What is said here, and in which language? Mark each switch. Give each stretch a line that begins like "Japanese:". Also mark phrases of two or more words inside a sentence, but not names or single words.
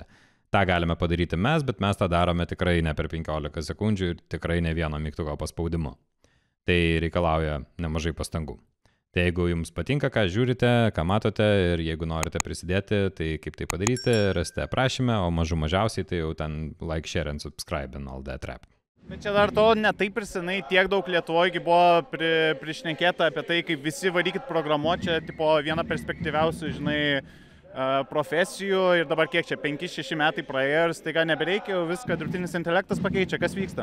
Lithuanian: Ta galime padaryti mes, bet mes tą darome tikrai ne per 15 sekundžių ir tikrai ne vieno mygtuko paspaudimu. Tai reikalauja nemažai pastangų. Tai jeigu jums patinka, ką žiūrite, ką matote ir jeigu norite prisidėti, tai kaip tai padaryti, rasite aprašyme, o mažiausiai tai jau ten
English: like, share and subscribe and all that rap.
Lithuanian: Bet čia dar to ne taip ir senai tiek daug Lietuvoje buvo prišnekėta apie tai, kaip visi varykit programuoti, čia tipo viena perspektyviausių, žinai, profesijų ir dabar kiek čia, 5-6 metai praėjo ir staiga nebereikia, viską dirbtinis intelektas pakeičia, kas vyksta?